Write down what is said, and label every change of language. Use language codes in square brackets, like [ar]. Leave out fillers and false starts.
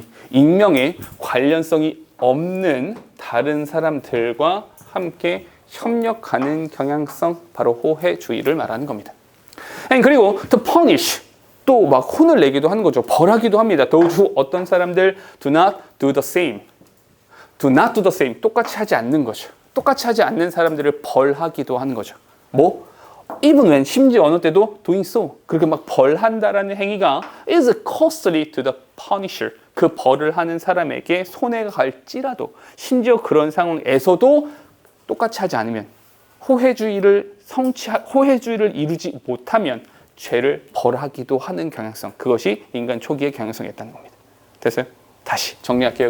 [ko] 익명의 관련성이 없는 다른 사람들과 함께 협력하는 경향성, 바로 호혜주의를 말하는 겁니다. 그리고 [en] to punish, [ko] 또 막 혼을 내기도 하는 거죠. 벌하기도 합니다. [en] Those who, [ko] 어떤 사람들 [en] do not do the same. do not do the same, [ko] 똑같이 하지 않는 거죠. 똑같이 하지 않는 사람들을 벌하기도 하는 거죠. 뭐? [en] even when, [ko] 심지어 어느 때도 [en] doing so, [ko] 그렇게 막 벌한다라는 행위가 [en] is costly to the punisher, [ko] 그 벌을 하는 사람에게 손해가 갈지라도, 심지어 그런 상황에서도 똑같이 하지 않으면, 호혜주의를 이루지 못하면 죄를 벌하기도 하는 경향성, 그것이 인간 초기의 경향성이었다는 겁니다. 됐어요? 다시 정리할게요.